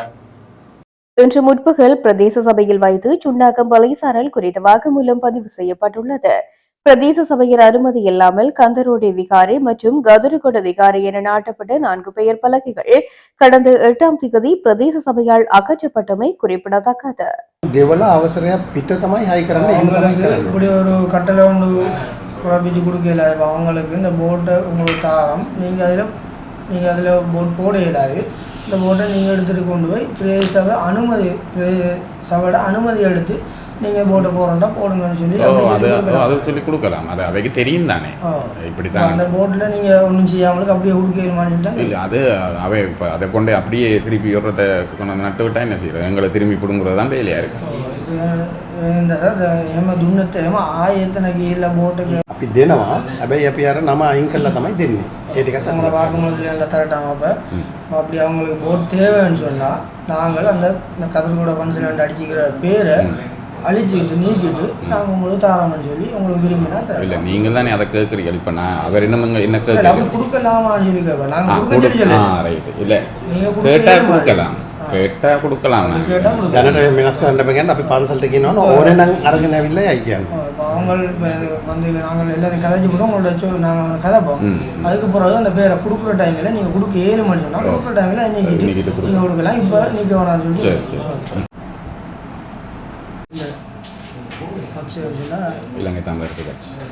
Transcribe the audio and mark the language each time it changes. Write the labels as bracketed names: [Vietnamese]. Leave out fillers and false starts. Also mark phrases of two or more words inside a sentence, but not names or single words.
[Tamil] இன்று முற்பகல் பிரதேச சபையில் வைத்து சுன்னாகம் வலைசாரல் குறித்த வாக்குமூலம் பதிவு செய்யப்பட்டுள்ளது. பிரதேச சபையின் அனுமதி இல்லாமல் கந்தரோடி விகாரை மற்றும் கதுருகொட விகாரை என நாட்டப்பட்ட 4 பெயர் பலகைகள் கடந்த 8ஆம் தேதி பிரதேச சபையால் அகற்றப்பட்டமை குறிப்பிடத்தக்கது. [Sinhala] ගෙවල අවසරයක් පිට තමයි හයි කරන්න [Tamil] இப்படி ஒரு கட்டளை ஒன்று பிறப்பிச்சு கொடுக்கல. அவங்களுக்கு இந்த போட்டை உங்களுக்கு தாரம், நீங்கள் அதில் போட் போட இயலாது. இந்த போட்டை நீங்கள் எடுத்துகிட்டு கொண்டு போய் பிரதேச சபை சபையோட அனுமதி எடுத்து நீங்கள் போட்டை போகிறோம்னா போடுங்கன்னு சொல்லி அதை சொல்லி கொடுக்கலாம். அது அவைக்கு தெரியும் தானே, இப்படி தான் அந்த போட்டில் நீங்கள் ஒன்றும் செய்யாமலுக்கு அப்படியே கொடுக்கணுமான்னு இல்லை. அது அவை இப்போ அதை கொண்டு அப்படியே திருப்பி விடுறத கொண்டு நட்டு விட்டால் என்ன செய்யறது, எங்களை திரும்பி பிடுங்குறது தான் வேலையாக இருக்குது. [Sinhala] එම දුන්නත් එම ආයතන ගිහිල්ලා බෝට් එක අපි දෙනවා. හැබැයි අපි අර නම අයින් කරලා තමයි දෙන්නේ. ඒ ටිකත් [Tamil] நம்மளோட வாக்குமூலத்தில் தரட்டாங்க. அப்போ அப்படி அவங்களுக்கு போட் தேவைன்னு சொன்னால் நாங்கள் அந்த கதிர்கூட பன்சில் அடிச்சுக்கிற பேரை அழிச்சிக்கிட்டு நீக்கிட்டு நாங்கள் உங்களுக்கு தாராமன்னு சொல்லி உங்களுக்கு விரும்பினா இல்லை. நீங்கள் தானே அதை கேட்குறீங்க. இப்போ நான் அவர் என்ன அப்படி கொடுக்கலாமான்னு சொல்லி கேட்கலாம். நாங்கள் ரைட்டு இல்லை, கேட்டால் கொடுக்கலாம், கேட்டால் கொடுக்கலாம். [Sinhala] දැනට වෙනස් කරන්න බෑ. අපි පන්සලට කියනවා ඕනේ නම් අරගෙන ඇවිල්ලා යයි කියන්නේ. [Tamil] அவங்க வந்து நாங்கள் எல்லாரும் கதைச்சு போட்டோம், உங்களோட நாங்கள் கதைப்போம். அதுக்கு பிறகு அந்த பேரை கொடுக்குற டைமில் நீங்கள் கொடுக்க 7 மணி சொன்னால் கொடுக்குற டைமில் இன்னைக்கு நீங்கள் கொடுக்கலாம். இப்போ நீக்க வேணாம்னு சொல்லி இலங்கை தமிழரசு கட்சி